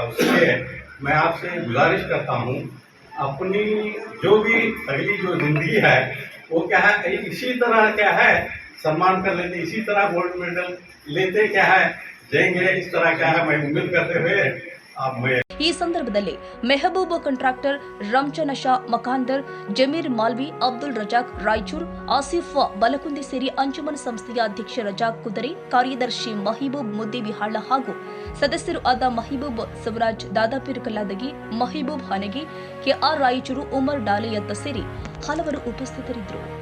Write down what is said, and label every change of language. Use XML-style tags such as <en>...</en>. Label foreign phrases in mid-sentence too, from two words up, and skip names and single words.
<hi>उसलिए मैं आपसे गुजारिश करता हूँ अपनी जो भी अगली जो ज़िंदगी है वो क्या है इसी तरह क्या है सम्मान कर लेते, इसी तरह गोल्ड मेडल लेते क्या है जाएंगे। इस तरह क्या है मैं उम्मीद करते हुए अब</hi> <kn>ಈ ಸಂದರ್ಭದಲ್ಲಿ ಮೆಹಬೂಬ್ ಕಾಂಟ್ರಾಕ್ಟರ್, ರಂಜಾನ್ ಶಾ ಮಕಾಂದರ್, ಜಮೀರ್ ಮಾಲ್ವಿ, ಅಬ್ದುಲ್ ರಜಾಕ್ ರಾಯಚೂರ್, ಆಸಿಫ್ ಬಲಕುಂದಿ ಸೇರಿ ಅಂಜುಮನ್ ಸಂಸ್ಥೆಯ ಅಧ್ಯಕ್ಷ ರಜಾಕ್ ಕುದರೆ, ಕಾರ್ಯದರ್ಶಿ ಮಹಿಬೂಬ್ ಮುದ್ದಿಬಿಹಾಳ ಹಾಗೂ ಸದಸ್ಯರು ಆದ ಮಹಿಬೂಬ್ ಸವರಾಜ್, ದಾದಾಪೀರ್ ಕಲ್ಲಾದಗಿ, ಮಹಿಬೂಬ್ ಹನಗಿ, ಕೆಆರ್ ರಾಯಚೂರು, ಉಮರ್ ಡಾಲೆಯತ್ತ ಸೇರಿ ಹಲವರು ಉಪಸ್ಥಿತರಿದ್ದರು.</kn>